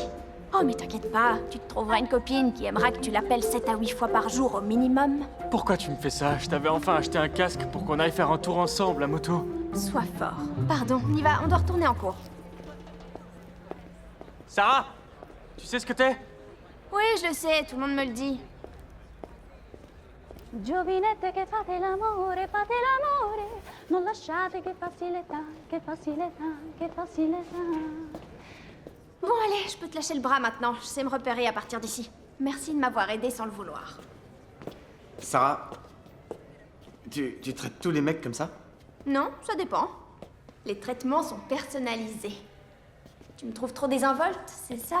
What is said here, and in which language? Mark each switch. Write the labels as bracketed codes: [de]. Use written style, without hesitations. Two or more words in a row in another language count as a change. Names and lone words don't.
[fr] Oh, mais t'inquiète pas, tu te trouveras une copine qui aimera que tu l'appelles 7 à 8 fois par jour au minimum. Pourquoi tu me fais ça? Je t'avais enfin acheté un casque pour qu'on aille faire un tour ensemble à moto. Sois fort. Pardon, on y va, on doit retourner en cours. Sarah, tu sais ce que t'es? Oui, je le sais, tout le monde me le dit. [it] Giovinette che fate l'amore, non lasciate che passi l'età, che passi l'età, che passi l'età. [fr] Bon, allez, je peux te lâcher le bras maintenant. Je sais me repérer à partir d'ici. Merci de m'avoir aidé sans le vouloir. Sarah, tu traites tous les mecs comme ça? Non, ça dépend. Les traitements sont personnalisés. Tu me trouves trop désinvolte, c'est ça?